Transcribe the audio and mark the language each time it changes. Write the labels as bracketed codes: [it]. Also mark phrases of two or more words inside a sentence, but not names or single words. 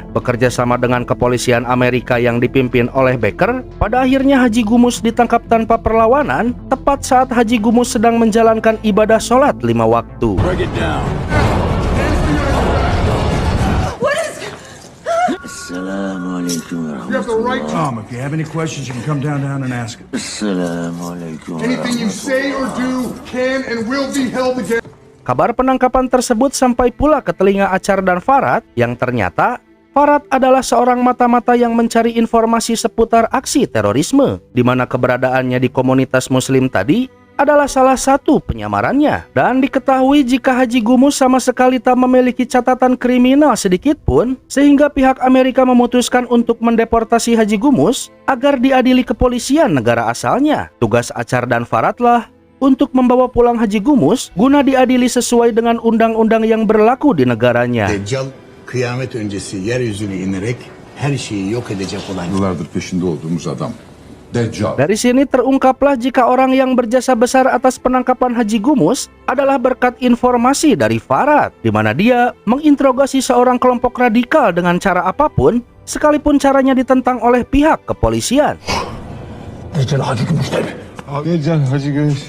[id] Bekerja sama dengan kepolisian Amerika yang dipimpin oleh Baker, pada akhirnya Haji Gumus ditangkap tanpa perlawanan tepat saat Haji Gumus sedang menjalankan ibadah sholat 5 waktu. [ar] Assalamualaikum [en] You have the right to If you have any questions, you can come down and ask it. [ar] Assalamualaikum. [en] anything you say or do can and will be held against. [id] Kabar penangkapan tersebut sampai pula ke telinga Acar dan Farad, yang ternyata Farad adalah seorang mata-mata yang mencari informasi seputar aksi terorisme, di mana keberadaannya di komunitas muslim tadi adalah salah satu penyamarannya. Dan diketahui jika Haji Gumus sama sekali tak memiliki catatan kriminal sedikit pun, sehingga pihak Amerika memutuskan untuk mendeportasi Haji Gumus agar diadili kepolisian negara asalnya. Tugas Acar dan Farad lah untuk membawa pulang Haji Gumus guna diadili sesuai dengan undang-undang yang berlaku di negaranya. [tr] Deccal kıyamet öncesi yeryüzüne inerek her şeyi yok edecek olan. Yıllardır peşinde olduğumuz adam. Deccal. [id] Dari sini terungkaplah jika orang yang berjasa besar atas penangkapan Haji Gumus adalah berkat informasi dari Farad, di mana dia menginterogasi seorang kelompok radikal dengan cara apapun, sekalipun caranya ditentang oleh pihak kepolisian. [tr] Deccal Hacı Gümüş tabi. Deccal Hacı Gümüş.